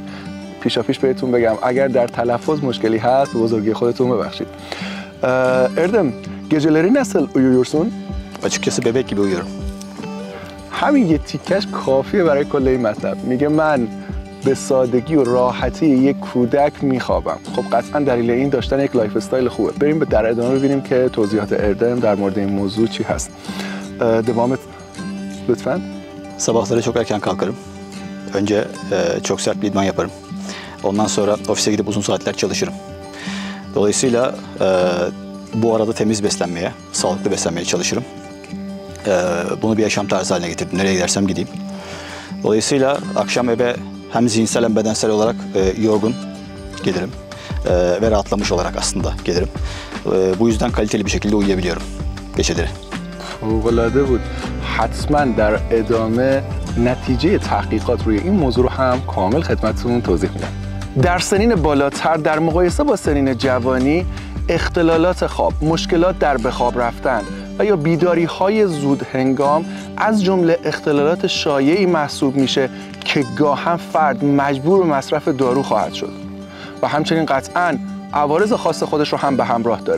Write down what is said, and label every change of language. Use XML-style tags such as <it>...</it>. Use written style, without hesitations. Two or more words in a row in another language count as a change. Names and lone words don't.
<fa>پیشاپیش بهتون بگم اگر در تلفظ مشکلی هست به بزرگی خودتون ببخشید.</fa> <tr>Erdem, geceleri nasıl uyuyorsun? Açıkçası bebek gibi uyuyorum.</tr> <fa>همین یه تیکش کافیه برای کل این مطلب. میگه من به سادگی و راحتی یک کودک میخوابم. خب قطعا دلیل این داشتن یک</fa> <en>life style</en> <fa>خوبه. بریم در ادامه ببینیم که توضیحات اردم در مورد این موضوع چی هست.</fa> <tr>Devam et lütfen. Sabahları çok erken kalkarım. Önce çok sert bir idman yaparım. Ondan sonra ofise gidip uzun saatler çalışırım. Dolayısıyla bu arada temiz beslenmeye, sağlıklı beslenmeye çalışırım. Bunu bir yaşam tarzı haline getirdim. Nereye gidersem gideyim. Dolayısıyla akşam eve hem zihinsel hem bedensel olarak yorgun gelirim. Ve rahatlamış olarak aslında gelirim. Bu yüzden kaliteli bir şekilde uyuyabiliyorum geceleri.</tr> <fa>فوق‌العاده بود. حتما در ادامه نتیجه تحقیقات روی این موضوع رو هم کامل خدمتتون توضیح میدم. در سنین بالاتر در مقایسه با سنین جوانی اختلالات خواب، مشکلات در به خواب رفتن و یا بیداری‌های زود هنگام از جمله اختلالات شایعی محسوب میشه که گاهن فرد مجبور به مصرف دارو خواهد شد و همچنین قطعاً عوارض خاص خودش رو هم به همراه داره.</fa>